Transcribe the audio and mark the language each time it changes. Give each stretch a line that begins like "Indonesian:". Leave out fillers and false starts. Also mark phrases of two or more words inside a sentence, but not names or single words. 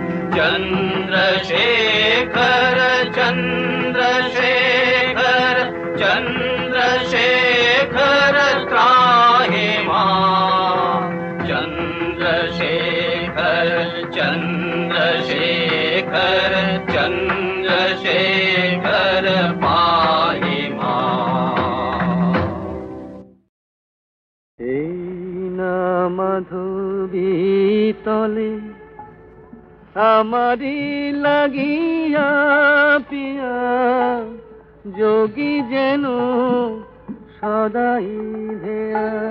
Sanskrit: चन्द्रशेखर चन्द्रशेखर चन्द्रशेखर त्राहि मां। चन्द्रशेखर चन्द्रशेखर चन्द्रशेखर पाहि मां।
Bangla: এই না মাধবী তলে আমারি লাগিয়া পিয়া, যোগী যেন সদাই ধেয়া।